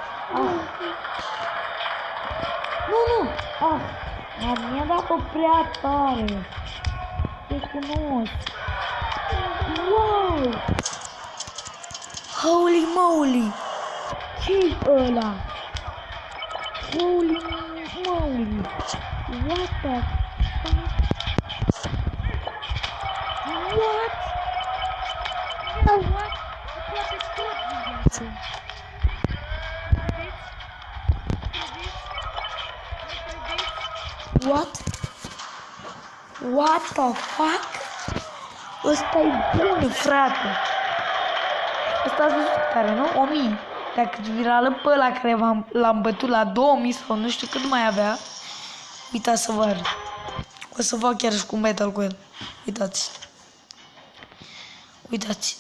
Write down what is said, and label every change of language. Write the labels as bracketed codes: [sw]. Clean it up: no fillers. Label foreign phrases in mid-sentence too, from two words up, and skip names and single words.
[ro] Nu! Mi-a dat-o prea tare. Te cunosc. Wow! [en] Holy moly! [ro] Ce-i ăla? [en] Holy moly! What the fuck? What? What? What? What the fuck? [ro] Ăsta-i bun, frate. Ăsta ați văzut care, nu? 1000. Dacă virală pe ăla care l-am bătut la 2000 sau nu știu cât mai avea. Uitați să vă arăt. O să fac chiar și cu un battle cu el. Uitați. Uitați.